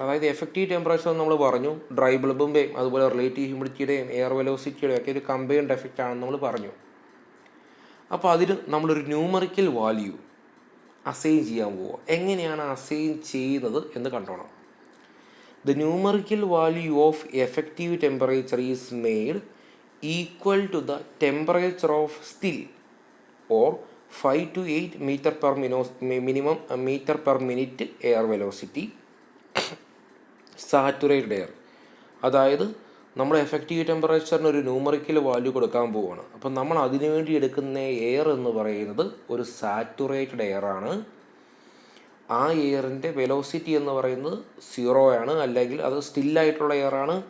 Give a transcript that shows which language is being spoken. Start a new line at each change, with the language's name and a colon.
Malayalam: അതായത് effective temperature നമ്മൾ പറഞ്ഞു ഡ്രൈ ബൾബിൻ്റെയും അതുപോലെ റിലേറ്റീവ് ഹ്യൂമിഡിറ്റിയുടെയും എയർ വെലോസിറ്റിയുടെയും ഒക്കെ ഒരു കമ്പൈൻഡ് എഫക്റ്റ് ആണെന്ന് നമ്മൾ പറഞ്ഞു. അപ്പോൾ അതിന് നമ്മളൊരു ന്യൂമറിക്കൽ വാല്യൂ അസൈൻ ചെയ്യാൻ പോവുക. എങ്ങനെയാണ് അസൈൻ ചെയ്യുന്നത് എന്ന് കണ്ടോണം.
English: The numerical value of effective temperature is made equal to the temperature of still or 5 to 8 meter per minimum meter per minute air velocity saturated air.
Malayalam: അതായത് നമ്മൾ എഫക്റ്റീവ് ടെമ്പറേച്ചറിന് ഒരു numerical value കൊടുക്കാൻ പോവുകയാണ്. അപ്പം നമ്മൾ അതിനു വേണ്ടി എടുക്കുന്ന എയർ എന്ന് പറയുന്നത് ഒരു സാറ്റുറേറ്റഡ് എയർ ആണ്. ആ എയറിൻ്റെ വെലോസിറ്റി എന്ന് പറയുന്നത് 0 ആണ്, അല്ലെങ്കിൽ അത് സ്റ്റില്ലായിട്ടുള്ള എയറാണ്.